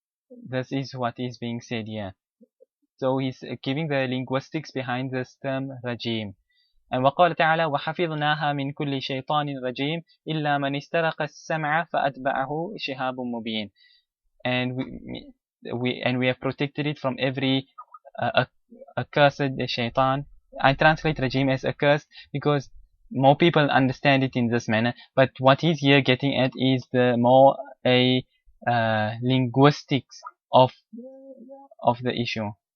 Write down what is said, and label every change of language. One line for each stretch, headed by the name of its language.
English: This is what is being said here. So he's giving the linguistics behind this term rajim. And
Arabic: وقال تعالى وحفظناها من كل شيطان رجيم إلا من استرق السمع فأتبعه شهاب مبين.
English: And we have protected it from every accursed shaitan. I translate rajim as accursed because more people understand it in this manner. But what he's here getting at is the more a linguistics of the issue.